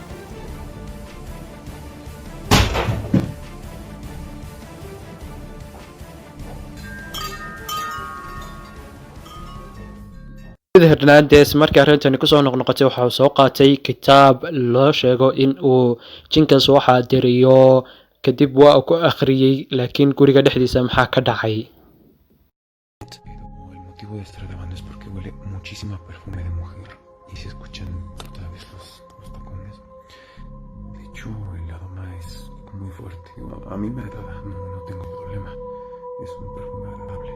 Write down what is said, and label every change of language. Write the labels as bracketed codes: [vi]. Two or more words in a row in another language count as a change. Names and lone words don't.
[so] Hernandez markii arrintani kusoo noqnoqotay waxa uu soo qaatay kitaab loo sheego in uu jinkaas soo xaadiriyo kadib waa uu ku akhriyay laakiin guriga dhexdiisa maxaa ka dhacay. [es] El motivo de estar grabando es porque huele muchísimo a perfume de mujer y se escuchan otra vez los tacones. De hecho, el aroma es muy fuerte. A mí me agrada, no tengo problema. Es un perfume agradable.